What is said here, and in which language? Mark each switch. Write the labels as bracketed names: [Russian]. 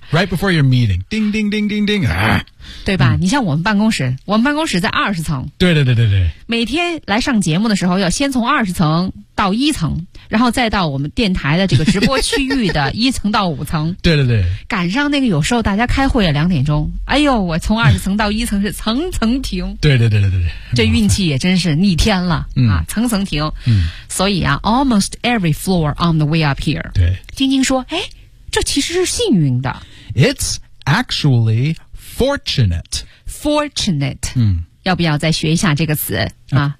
[English] Right before your meeting, ding, ding, ding, ding, ding. [Chinese] 对吧？你像我们办公室，我们办公室在20层。对对对对对。每天来上节目的时候，要先从20层到1层。然后再到我们电台的这个直播区域的1层到5层。对对对。赶上那个有时候大家开会2点钟。哎呦，我从20层到1层是层层停。对对对对对。这运气也真是逆天了，层层停。所以啊 , [English] almost every floor on the way up here. [Chinese] 对。晶晶说哎，这其实是幸运的。 [English] It's actually fortunate. Fortunate. [Chinese] 要不要再学一下这个词、啊、